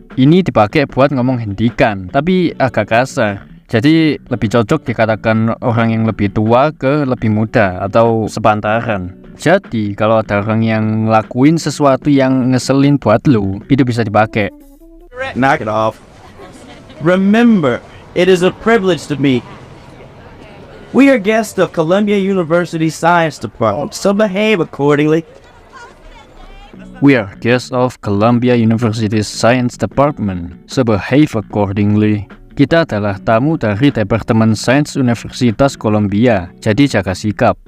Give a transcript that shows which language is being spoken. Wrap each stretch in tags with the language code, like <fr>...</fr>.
<id>Ini dipakai buat ngomong hentikan, tapi agak kasar. Jadi lebih cocok dikatakan orang yang lebih tua ke lebih muda atau sepantaran. Jadi kalau ada orang yang ngelakuin sesuatu yang ngeselin buat lu, itu bisa dipakai.</id> <en>Knock it off. Remember, it is a privilege to meet. We are guests of Columbia University Science Department, so behave accordingly. We are guests of Columbia University's Science Department, so behave accordingly.</en> <id>Kita adalah tamu dari Departemen Sains Universitas Columbia, jadi jaga sikap.</id>